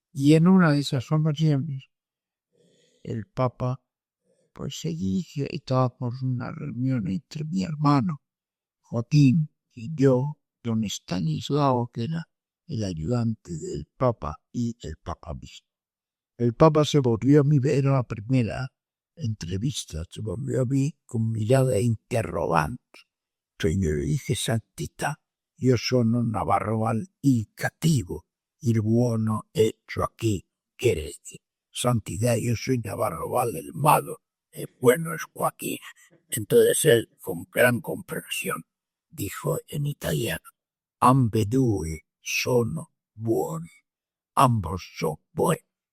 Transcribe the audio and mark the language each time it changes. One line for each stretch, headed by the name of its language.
Spanish: Y en una de esas ocasiones, el Papa pues se dirigió y estábamos en una reunión entre mi hermano Joaquín y yo, don Estanislao, que era el ayudante del Papa, y el Papa mismo. El Papa se volvió a mí, era la primera entrevista, se volvió a mí con mirada interrogante. Yo le dije:
Italian: Santità, io sono Navarroval il cattivo, il buono è Joaquín.
Spanish: Quiere decir: Santidad, yo soy Navarroval el malo, el bueno es Joaquín. Entonces él, con gran comprensión, dijo en italiano:
Italian: ambedue sono buoni,
Spanish: ambos son buenos.